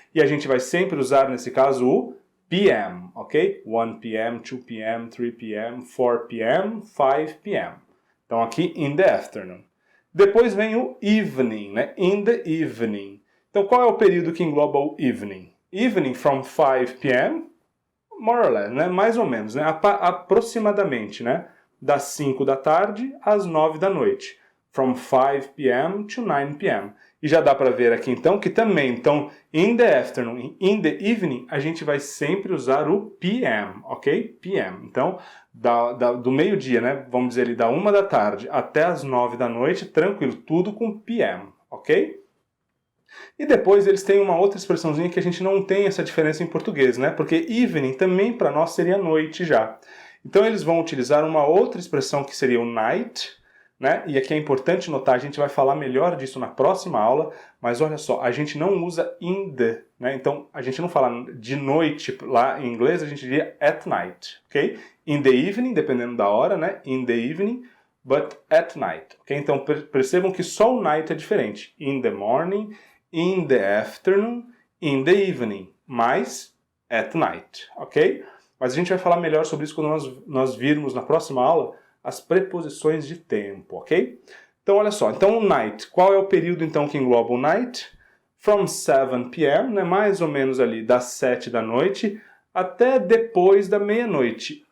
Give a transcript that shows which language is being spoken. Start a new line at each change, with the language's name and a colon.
Portuguese: E a gente vai sempre usar, nesse caso, o p.m., ok?
English: 1 p.m., 2 p.m., 3 p.m., 4 p.m., 5 p.m.
Portuguese: Então aqui,
English: in the afternoon.
Portuguese: Depois vem o evening, né?
English: In the evening.
Portuguese: Então qual é o período que engloba o evening?
English: Evening from 5 p.m., more or less, né?
Portuguese: Mais ou menos, né? Aproximadamente, né? Das 5 da tarde às 9 da noite.
English: from 5 p.m. to 9 p.m.
Portuguese: E já dá para ver aqui então que também, então,
English: in the afternoon, in the evening,
Portuguese: a gente vai sempre usar o p.m., ok? p.m. Então, do meio-dia, né? Vamos dizer ali da 1 da tarde até as 9 da noite, tranquilo, tudo com p.m., ok? E depois eles têm uma outra expressãozinha que a gente não tem essa diferença em português, né? Porque evening também para nós seria noite já. Então eles vão utilizar uma outra expressão que seria o night, né? E aqui é importante notar, a gente vai falar melhor disso na próxima aula, mas olha só, a gente não usa
English: in the,
Portuguese: né? Então a gente não fala de noite lá em inglês, a gente diria
English: at night,
Portuguese: ok?
English: In the evening,
Portuguese: dependendo da hora, né?
English: In the evening, but at night,
Portuguese: ok? Então percebam que só o night é diferente.
English: In the morning, in the afternoon, in the evening, mais at night, ok?
Portuguese: Mas a gente vai falar melhor sobre isso quando nós virmos na próxima aula as preposições de tempo, ok? Então, olha só. Então, o night. Qual é o período, então, que engloba o night?
English: From 7 p.m.,
Portuguese: né, mais ou menos ali das 7 da noite, até depois da meia-noite.